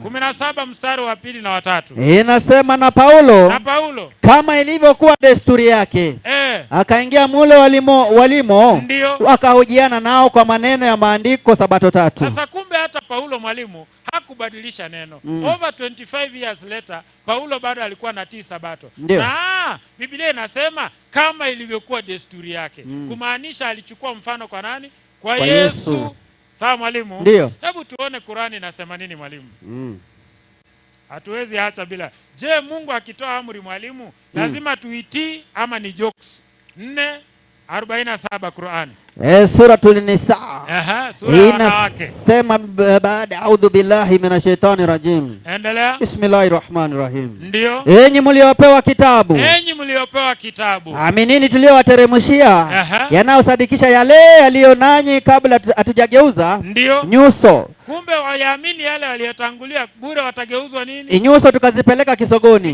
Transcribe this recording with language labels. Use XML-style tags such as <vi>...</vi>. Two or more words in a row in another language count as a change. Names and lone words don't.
<sw>17 mstari wa 2 na wa 3. Inasema na Paulo kama ilivyokuwa desturi yake Akaingia mule walimo wakahojiana nao kwa maneno ya maandiko Sabato 3. Sasa kumbe hata Paulo mwalimu hakubadilisha neno.</sw> <en>Over 25 years later Paulo</en> <sw>bado alikuwa anatii Sabato. Na Biblia inasema kama ilivyokuwa desturi yake. Kumaanisha alichukua mfano kwa nani? Kwa Yesu. Sawa mwalimu? Hebu tuone Qur'ani inasema nini mwalimu? Hatuwezi acha bila. Je, Mungu akitoa amri mwalimu lazima tuitii ama ni jokes? 4:47 Qur'ani. Suratul Nisa. Inasema baada</sw> <ar>أعوذ بالله من الشيطان الرجيم.</ar> <sw>Endelea.</sw> <ar>بسم الله الرحمن الرحيم.</ar> <sw>Ndio. Enyi mliopewa kitabu. Enyi mliopewa kitabu. Aminini tuliowateremshia yanayosadikisha yale yaliyo nanyi kabla hatujageuza nyuso. Kumbe waamini yale waliotangulia bure watageuzwa nini? Nyuso tukazipeleka kisogoni.</sw>